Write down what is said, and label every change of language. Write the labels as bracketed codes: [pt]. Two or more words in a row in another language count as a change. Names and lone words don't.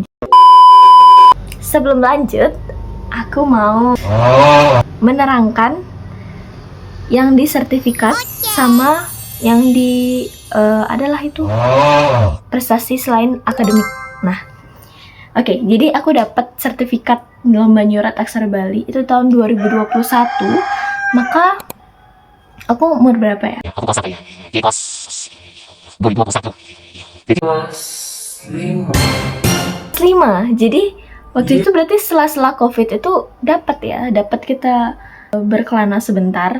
[id] Sebelum lanjut, aku mau menerangkan yang di sertifikat sama yang di adalah itu prestasi selain akademik. Nah, oke, jadi aku dapat sertifikat lomba nyurat aksara Bali itu tahun 2021. Maka aku umur berapa ya? Aku kelas apa ya? Di kelas 2021. Jadi kelas 5. Jadi waktu itu berarti setelah COVID itu dapat kita berkelana sebentar.